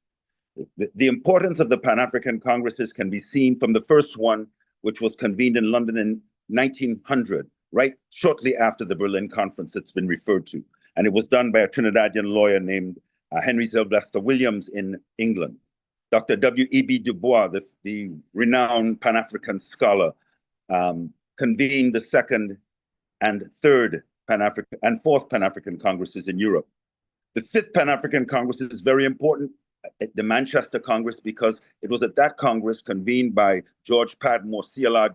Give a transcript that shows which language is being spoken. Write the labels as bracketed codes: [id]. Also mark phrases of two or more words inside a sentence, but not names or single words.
[en] The importance of the Pan-African Congresses can be seen from the first one, which was convened in London in 1900, right shortly after the Berlin Conference that's been referred to. And it was done by a Trinidadian lawyer named Henry Sylvester Williams in England. Dr. W.E.B. Du Bois, the renowned Pan-African scholar, convened the second and third Pan-African and fourth Pan-African Congresses in Europe. The 5th Pan-African Congress is very important the Manchester Congress, because it was at that Congress convened by George Padmore, C.L.R.